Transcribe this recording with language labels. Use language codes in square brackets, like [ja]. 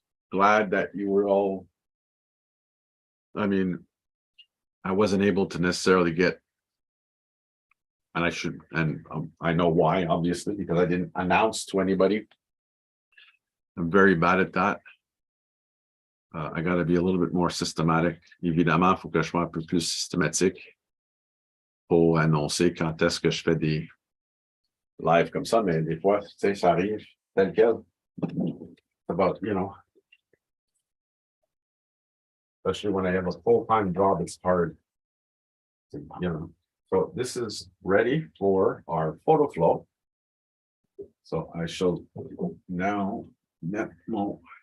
[en] Glad that you were all, I mean, I wasn't able to necessarily get, and I should, and I know why, obviously, because I didn't announce to anybody. I'm very bad at that. I got to be a little bit more systematic. [fr] Évidemment, il faut que je sois un peu plus systématique pour annoncer quand est-ce que je fais des lives comme ça, mais des fois, tu sais, ça arrive tel quel. [en] About, you know, especially when I have a full-time job, it's hard to, you know. So this is ready for our photo flow. So I shall now net mo.